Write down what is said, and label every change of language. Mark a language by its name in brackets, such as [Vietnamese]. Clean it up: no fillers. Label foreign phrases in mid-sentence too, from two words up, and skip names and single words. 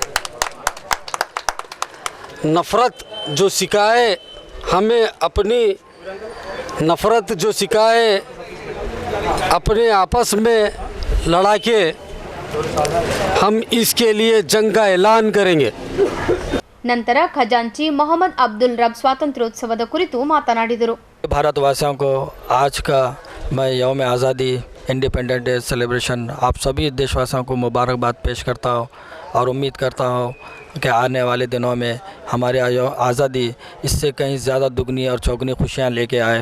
[Hindi] नफ़रत जो सिखाए हमें अपनी नफ़रत जो सिखाए अपने आपस में लड़ा के हम इसके लिए जंग का ऐलान करेंगे। [Kannada] ನಂತರ ಖಜಾಂಚಿ ಮೊಹಮ್ಮದ್ ಅಬ್ದುಲ್ ರಬ್ ಸ್ವಾತಂತ್ರ್ಯೋತ್ಸವದ ಕುರಿತು ಮಾತನಾಡಿದರು. [Hindi] भारतवासियों को आज का मैं यौम आज़ादी [English] Independence Day celebration [Hindi] आप सभी देशवासियों को मुबारकबाद पेश करता हूँ और उम्मीद करता हूँ कि आने वाले दिनों में हमारे आज़ादी इससे कहीं ज़्यादा दुगनी और चौगुनी खुशियाँ लेके आए।